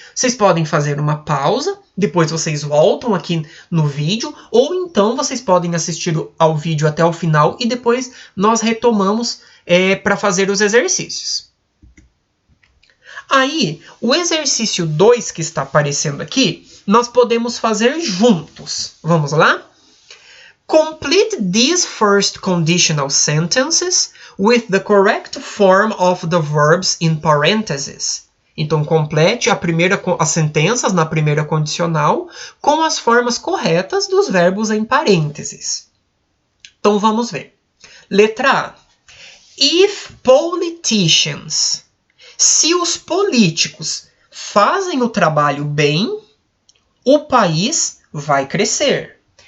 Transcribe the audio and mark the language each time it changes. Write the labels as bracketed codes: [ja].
[pt] Vocês podem fazer uma pausa, depois vocês voltam aqui no vídeo, ou então vocês podem assistir ao vídeo até o final e depois nós retomamos para fazer os exercícios. Aí, o exercício 2 que está aparecendo aqui, nós podemos fazer juntos. Vamos lá? [en] Complete these first conditional sentences with the correct form of the verbs in parentheses. [pt] Então, complete as sentenças na primeira condicional com as formas corretas dos verbos em parênteses. Então, vamos ver. Letra A. [en] If politicians. [pt] Se os políticos fazem o trabalho bem, o país vai crescer.